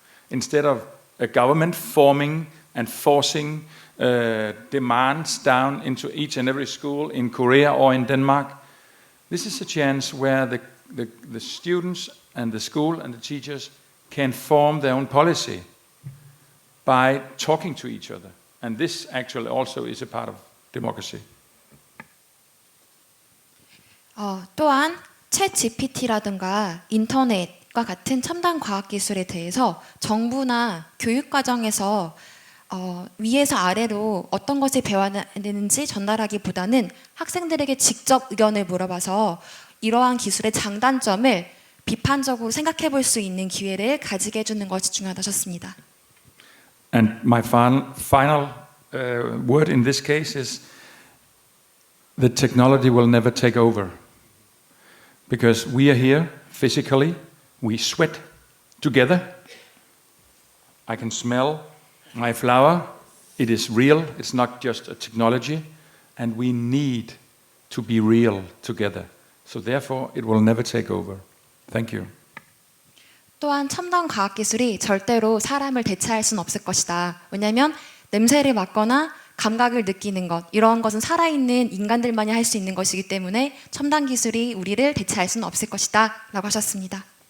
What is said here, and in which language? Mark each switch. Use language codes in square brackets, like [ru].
[en] Instead of a government forming and forcing demands down into each and every school in Korea or in Denmark, this is a chance where the students and the school and the teachers can form their own policy by talking to each other. And this actually also is a part of democracy. [ko] 또한 챗 GPT라든가 인터넷과 같은 첨단 과학 기술에 대해서 정부나 교육 과정에서 위에서 아래로 어떤 것을 배워야 되는지 전달하기보다는 학생들에게 직접 의견을 물어봐서 이러한 기술의 장단점을 비판적으로 생각해 볼 수 있는 기회를 가지게 해주는 것이 중요하다고 하셨습니다. [en] And my final word in this case is the technology will never take over. Because we are here physically, we sweat together, I can smell my flower. It is real. It's not just a technology. And we need to be real together. So therefore, it will never take over. Thank you. [ko] 또한 첨단 과학 기술이 절대로 사람을 대체할 수는 없을 것이다. 왜냐하면 냄새를 맡거나 감각을 느끼는 것, 이러한 것은 살아있는 인간들만이 할 수 있는 것이기 때문에 첨단 기술이 우리를 대체할 수는 없을 것이다 라고 하셨습니다.